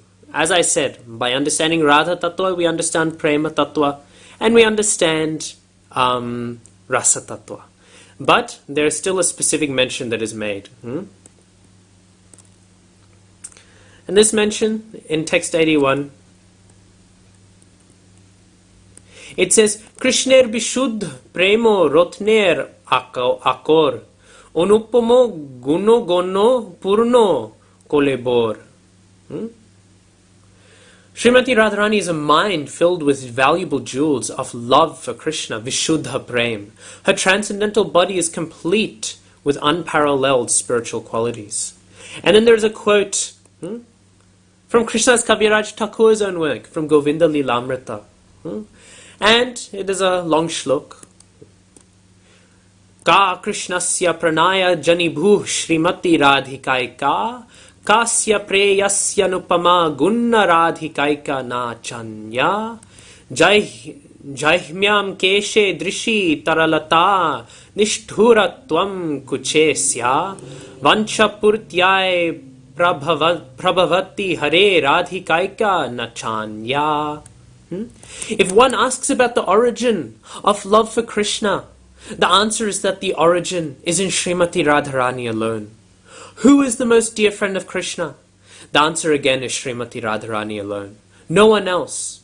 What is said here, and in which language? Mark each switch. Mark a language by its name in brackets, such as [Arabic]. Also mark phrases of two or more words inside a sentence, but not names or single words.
[English] As I said, by understanding Radha Tattva, we understand Prema Tattva, and we understand Rasa Tattva. But there is still a specific mention that is made. And this mention in text 81, it says, [Bangla] কৃষ্ণের বিশুদ্ধ প্রেম রত্নের আকর অনুপম গুণ গণ পূর্ণ কলেবর. [English] Srimati Radharani is a mind filled with valuable jewels of love for Krishna, [Sanskrit] विशुद्ध प्रेम. [English] Her transcendental body is complete with unparalleled spiritual qualities. And then there's a quote from Krishna's Kaviraj Thakur's own work, from Govinda Lilamrita. And it is a long shlok. [Sanskrit] का कृष्णस्य प्रणय जनिभूः श्रीमती राधिकैका कस्य प्रेयस्य नुपम गुणा राधिकैका न चान्या जैह्म्यं केशे दृशि तरलता निष्ठुरत्वं कुचेस्य वाञ्छापूर्त्यै प्रभवति हरे राधिकैका न चान्या. [English] If one asks about the origin of love for Krishna, the answer is that the origin is in Srimati Radharani alone. Who is the most dear friend of Krishna? The answer again is Srimati Radharani alone. No one else.